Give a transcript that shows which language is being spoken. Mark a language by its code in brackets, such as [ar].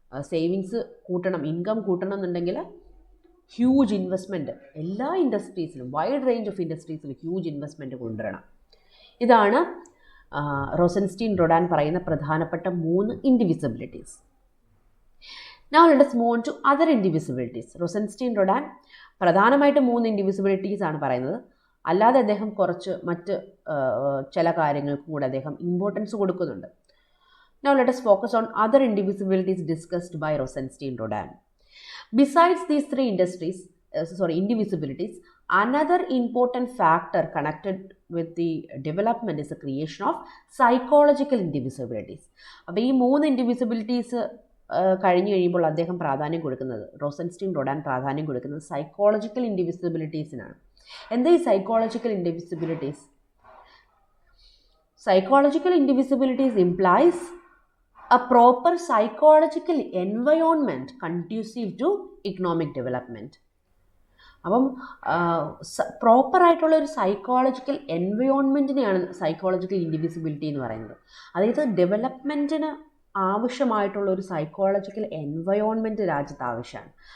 [ml] Savings കൂട്ടണം, income കൂട്ടണം എന്നുണ്ടെങ്കിൽ ഹ്യൂജ് ഇൻവെസ്റ്റ്മെൻറ്റ് എല്ലാ ഇൻഡസ്ട്രീസിലും, wide range of ഇൻഡസ്ട്രീസിലും huge investment കൊണ്ടുവരണം. ഇതാണ് റോസൻസ്റ്റീൻ റൊഡാൻ പറയുന്ന പ്രധാനപ്പെട്ട 3 indivisibilities. [en] Now let us move on to other indivisibilities. [ml] റോസൻസ്റ്റീൻ റൊഡാൻ പ്രധാനമായിട്ട് 3 ഇൻഡിവിസിബിലിറ്റീസ് ആണ് പറയുന്നത്. അല്ലാതെ അദ്ദേഹം കുറച്ച് മറ്റ് ചില കാര്യങ്ങൾക്കും കൂടെ അദ്ദേഹം ഇമ്പോർട്ടൻസ് കൊടുക്കുന്നുണ്ട്. [en] Now let us focus on other indivisibilities discussed by Rosenstein Rodan. Besides these 3 indivisibilities, another important factor connected with the development is the creation of psychological indivisibilities. [ml] അപ്പോൾ ഈ 3 ഇൻഡിവിസിബിലിറ്റീസ് കഴിഞ്ഞു കഴിയുമ്പോൾ അദ്ദേഹം പ്രാധാന്യം കൊടുക്കുന്നത്, റോസൻസ്റ്റീൻ റൊഡാൻ പ്രാധാന്യം കൊടുക്കുന്നത് സൈക്കോളജിക്കൽ ഇൻഡിവിസിബിലിറ്റീസിനാണ്. എന്താ ഈ psychological indivisibilities? [en] Psychological indivisibilities implies a proper psychological environment conducive to economic development. [ml] അപ്പം പ്രോപ്പറായിട്ടുള്ള ഒരു സൈക്കോളജിക്കൽ എൻവയോൺമെൻറ്റിനെയാണ് സൈക്കോളജിക്കൽ ഇൻഡിവിസിബിലിറ്റി എന്ന് പറയുന്നത്. അതായത് ഡെവലപ്മെൻറ്റിന് ആവശ്യമായിട്ടുള്ള ഒരു സൈക്കോളജിക്കൽ എൻവയോൺമെൻറ്റ് രാജ്യത്ത് ആവശ്യമാണ്.